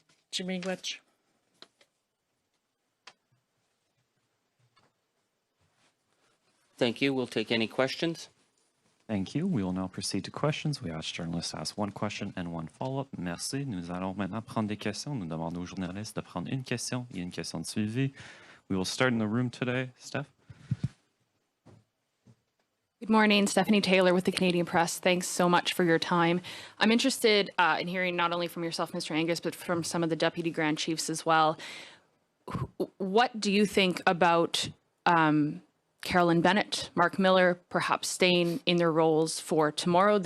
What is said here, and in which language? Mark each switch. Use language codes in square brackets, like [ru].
[en] Jimmy-gwech. Thank you. We'll take any questions. Thank you. We will now proceed to questions. We ask journalists to ask one question and one follow-up. [fr] Merci. Nous allons maintenant prendre des questions. Nous demandons aux journalistes de prendre une question et une question de suivi. [en] We will start in the room today. Steph? Good morning, Stephanie Taylor with the Canadian Press. Thanks so much for your time. I'm interested in hearing not only from yourself, Mr. Angus, but from some of the Deputy Grand Chiefs as well. What do you think about Carolyn Bennett, Mark Miller, perhaps staying in their roles for tomorrow?